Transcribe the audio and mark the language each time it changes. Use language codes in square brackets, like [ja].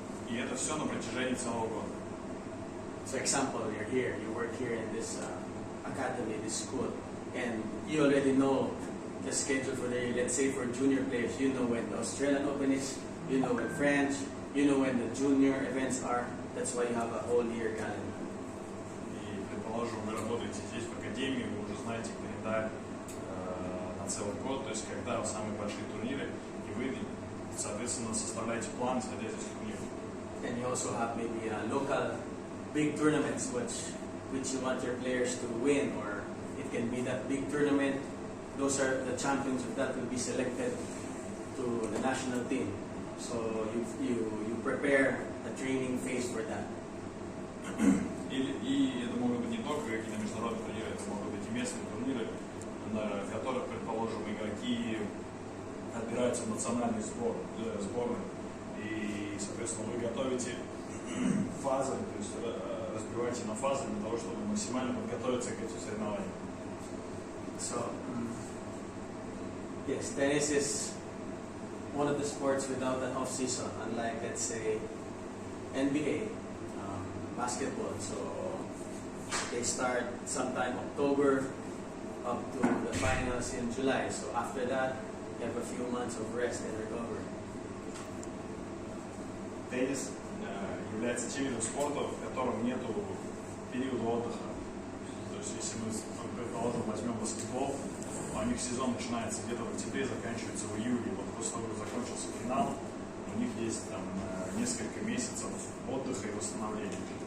[ru] И это все на протяжении целого года. [en] So example, you're here, you work here in this academy, this school, and you already know the schedule for the year. Let's say for junior players, you know when the Australian Open is, you know when French, you know when the junior events are. That's why you have a whole year calendar. [ru] И, предположим, вы работаете здесь в академии, вы уже знаете календарь на целый год, то есть когда самые большие турниры, и вы, соответственно, составляете план, исходя из этих турниров. [en] And you also have maybe local big tournaments which you want your players to win, or it can be that big tournament. Those are the champions of that will be selected to the national team. So you prepare a training phase for that. [ru] И это могут быть не только какие-то международные турниры, это могут быть и местные турниры, на которых, предположим, игроки отбираются в национальный сборную. И, соответственно, вы готовите фазы, то есть разбиваете на фазы для того, чтобы максимально подготовиться к этим соревнованиям. [en] So, yes, tennis is one of the sports without an off season, unlike, let's say, NBA, basketball. So they start sometime October up to the finals in July. So after that, you have a few months of rest and recovery. [ru] Теннис является тем видом спорта, в котором нет периода отдыха. То есть, если мы, предположим, возьмем баскетбол, у них сезон начинается где-то в октябре, заканчивается в июле. Вот после того, как закончился финал, у них есть там несколько месяцев отдыха и восстановления.